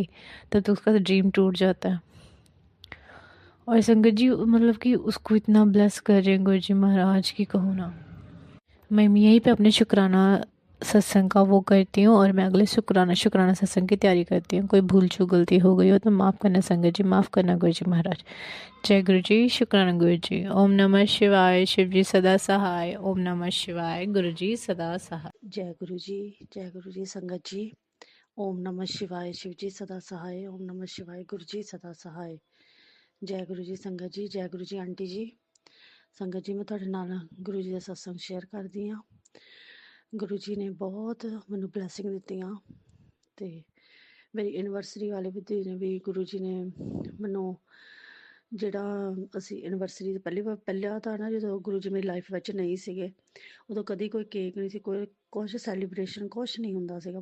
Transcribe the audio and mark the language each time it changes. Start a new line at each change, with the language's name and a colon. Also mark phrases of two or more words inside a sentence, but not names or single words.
Hindi: तब तो उसका ड्रीम टूट जाता है। और संगत जी, मतलब कि उसको इतना ब्लेस कर रहे हैं गुरुजी महाराज की कहूँ ना। मैं यहीं पे अपने शुक्राना सत्संग का वो करती हूँ, और मैं अगले शुक्राना सत्संग की तैयारी करती हूँ। कोई भूल चूक गलती हो गई हो तो माफ़ करना संगत जी, माफ़ करना गुरु जी महाराज। जय गुरु जी, शुक्राना गुरु जी।
Sanskrit: ओम नमः शिवाय,
Hindi: शिव जी सदा सहाय।
Sanskrit: ओम नमः शिवाय,
Hindi: गुरु जी सदा सहाय। जय गुरु जी संगत जी।
Sanskrit: ओम नमः शिवाय,
Hindi: शिव जी सदा सहाय।
Sanskrit: ओम नमः शिवाय,
Hindi: गुरु जी सदा सहाय। जय गुरु जी संगत जी, जय गुरु जी आंटी जी।
Punjabi: संगत जी, मैं ਤੁਹਾਡੇ ਨਾਲ ਗੁਰੂ ਜੀ ਦਾ ਸਤਸੰਗ ਸ਼ੇਅਰ ਕਰਦੀ ਹਾਂ। ਗੁਰੂ ਜੀ ਨੇ ਬਹੁਤ ਮੈਨੂੰ ਬਲੇਸਿੰਗ ਦਿੱਤੀਆਂ, ਤੇ ਮੇਰੀ ਐਨਵਰਸਰੀ ਵਾਲੇ ਵੀ ਦਿਨ ਵੀ ਗੁਰੂ ਜੀ ਨੇ ਮੈਨੂੰ, ਜਿਹੜਾ ਅਸੀਂ ਐਨਵਰਸਰੀ ਤੋਂ ਪਹਿਲਾਂ ਤਾਂ ਨਾ, ਜਦੋਂ ਗੁਰੂ ਜੀ ਮੇਰੀ ਲਾਈਫ ਵਿੱਚ ਨਹੀਂ ਸੀਗੇ, ਉਦੋਂ ਕਦੀ ਕੋਈ ਕੇਕ ਨਹੀਂ ਸੀ, ਕੋਈ ਕੁਛ ਸੈਲੀਬ੍ਰੇਸ਼ਨ ਕੁਛ ਨਹੀਂ ਹੁੰਦਾ ਸੀਗਾ।